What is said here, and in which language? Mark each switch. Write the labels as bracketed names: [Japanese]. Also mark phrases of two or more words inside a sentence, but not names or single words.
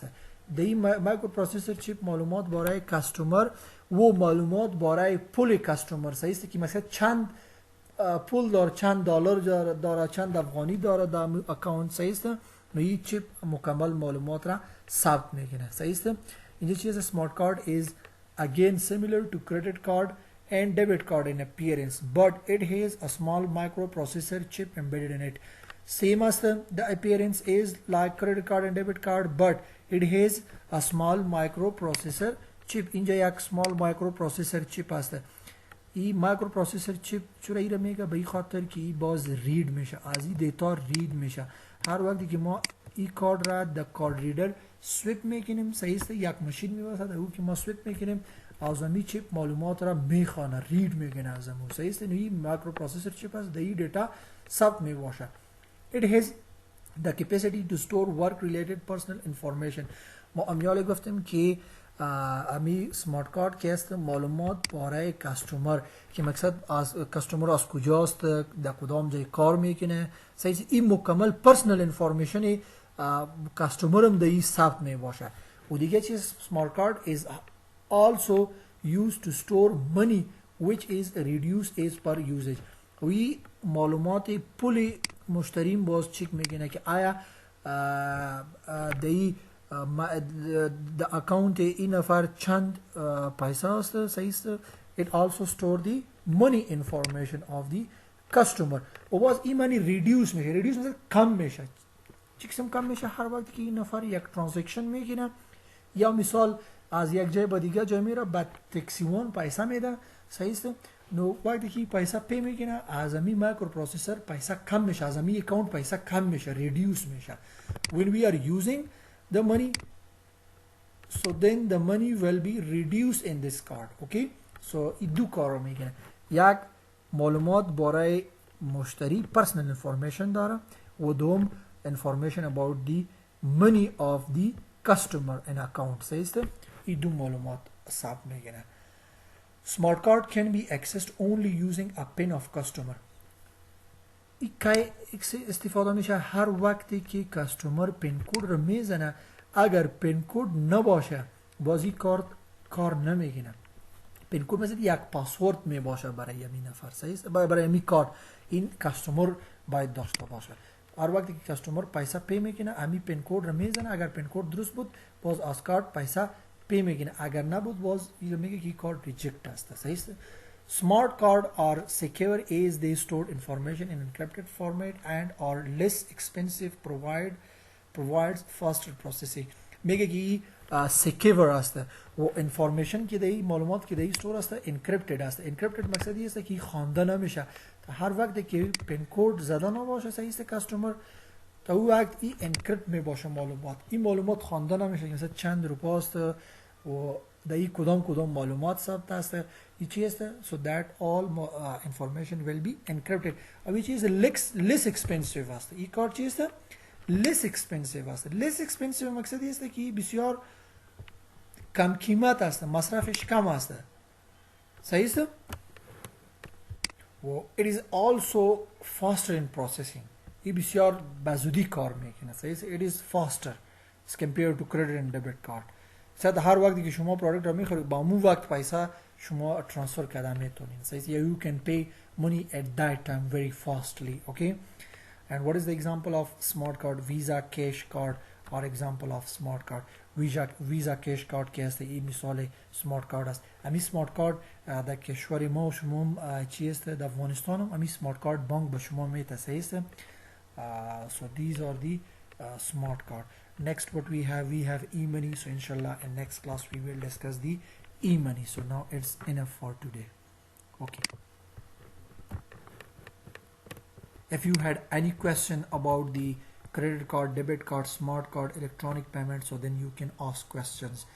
[Persian] در این مایکروپروسسور چیپ معلومات برای کاستومر و معلومات برای پول کاستومر، صحیح است، که مثلا چند پول داره، چند دلار داره، چند افغانی داره در اکاونت. صحیح است؟ نو این چیپ مکمل معلومات را ثبت میکنه. صحیح است؟ اینجا چیز سمارت کارت [English] is again similar to credit card and debit card in appearance, but it has a small microprocessor chip embedded in it. Same as the appearance is like credit card and debit card, but it has a small microprocessor chip. [Persian] اینجا یک [English] small microprocessor chip [Persian] است. این مایکروپروسسور چیپ چرا ایره میگه؟ به این خاطر که این باز رید میشه، از این دیتا رید میشه. هر وقتی که ما این کارت را در کارت ریدر سویپ میکنیم، صحیح است، یک ماشین میباسه در او که ما سویپ میکنیم از امی چیپ معلومات را میخوانه، رید میکنه از امو. صحیح است؟ این مایکروپروسسور چیپ است، در این دیتا ثبت میباشه. [English] It has the capacity to store work related personal information. [Persian] ما امیال گفتیم که امی سمارت کارت که است معلومات برای کاستومر، که مقصد از کاستومر از کجاست، در کدام جای کار میکنه. صحیح، این مکمل پرسنل انفورمیشن کاستومر هم در این ثبت می باشه. و دیگه چیز سمارت کارت [English] is also used to store money which is reduced as per usage. [Persian] وی معلومات پول مشتریم باز چک میکنه که آیا دی [English] the account [Persian] این نفر چند پیسه است صحیح است. [English] It also store the money information of the customer. [Persian] و باز این [English] money reduce [Persian] میشه. reduce میشه کم میشه. چی قسم کم میشه؟ هر وقتی که این نفر یک ترانزکشن میکنه یا مثال از یک جای به دیگه جای میره بعد تکسیون پیسه میده صحیح است. نو وقتی که پیسه پی میکنه از امی مایکرو پروسیسر پیسه کم میشه، از امی اکاونت پیسه کم میشه، reduce میشه. [English] when we are using the money, so then the money will be reduced in this card. okay, so [Persian] این دو کار میکنه. یک معلومات برای مشتری [English] personal information [Persian] داره و دوم [English] information about the money of the customer in account [Persian] صحیح است. این دو معلومات ثبت میکنه. [English] Smart card can be accessed only using a PIN of customer. [Persian] این که استفاده میشه هر وقتی که کاستومر پین کد رو میزنه. اگر پین کد نباشه باز این کار نمیگیره. پین کد مثل یک پاسورد میباشه برای همین نفر صحیح است. برای همین کارت این کاستومر باید داشته باشه. هر وقتی که کاستومر پیسه پی میکنه همین پین کد رو میزنه. اگر پین کد درست بود باز از کارت پیسه پی میکنه. اگر نبود باز میگه که کارت ریجکت است صحیح است. [English] Smart card are secure as they store information in encrypted format and are less expensive, provides faster processing. [Persian] میگه که secure است و information که دی معلومات که دی store است encrypted است. encrypted مقصد این است که خوانده نمیشه. هر وقتی که پین کد زده نباشه صحیح است کاستومر تا اون وقت این انکریپت می باشه معلومات. این معلومات خوانده نمیشه مثلا چند روپیه است و در این کدام معلومات ثبت است این چی است. [English] so that all information will be encrypted. which is less expensive [Persian] است. این کار چی است؟ [English] less expensive [Persian] است. [English] less expensive [Persian] مقصد است که بسیار کم قیمت است، مصرفش کم است صحیح است. [English] و it is also faster in processing. [Persian] این بسیار بزودی کار میکنه صحیح است. [English] it is faster as compared to credit and debit card. [Persian] صد هر وقتی که شما پروداکت رو میخرید با اون وقت پیسه شما ترانسفر کردن میتونین صحیح است. [English] you can pay money at that time very fastly. okay, and what is the example of smart card? Visa cash card or example of smart card. [Persian] ویزا کش کارت که است این مثال سمارت کارت است. امی سمارت کارت در کشور ما و شما چی است؟ در افغانستان هم امی سمارت کارت بانک به شما میده صحیح است. [English] so these are the smart card. Next what we have e-money. so inshallah in next class we will discuss the e-money. so now it's enough for today. okay, if you had any question about the credit card, debit card, smart card, electronic payment, so then you can ask questions.